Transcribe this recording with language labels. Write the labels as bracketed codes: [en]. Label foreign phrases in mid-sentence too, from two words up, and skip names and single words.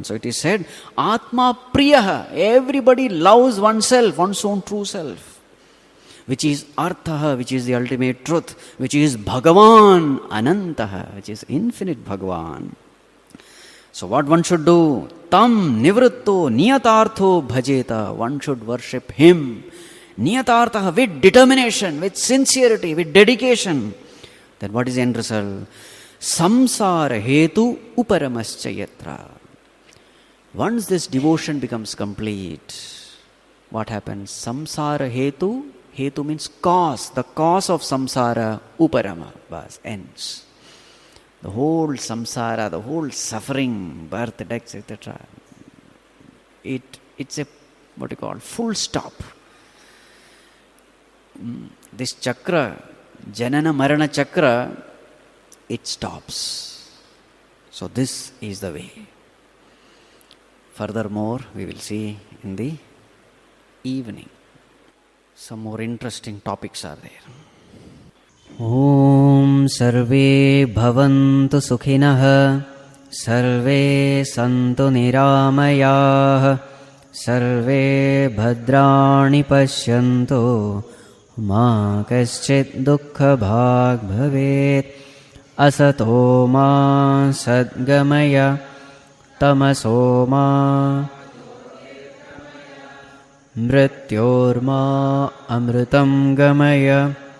[en] So it is said, [sa] Atma Priyaha. [en] Everybody loves oneself, one's own true self. Which is Arthaha, which is the ultimate truth. Which is [sa] Bhagavan Anantaha, [en] which is infinite Bhagavan. So what one should do? [sa] Tam nivritto niyatartho bhajeta. [en] One should worship Him. Niyatartha, with determination, with sincerity, with dedication. Then what is the end result? [sa] Samsāra hetu uparamascha yatra. [en] Once this devotion becomes complete, what happens? [sa] Samsāra hetu. [en] Hetu means cause. The cause of samsara, uparama, ends. The whole samsara, the whole suffering, birth, death, etc. It's a, full stop. This chakra, [sa] janana marana chakra, [en] it stops. So this is the way. Furthermore, we will see in the evening. Some more interesting topics are there. [sa] Om sarve bhavantu sukhinah, sarve santu niramayah, sarve bhadrani pashyantu, ma kaschit dukkha bhag bhavet, asato ma sadgamaya, tamaso ma mrityorma amritam gamaya.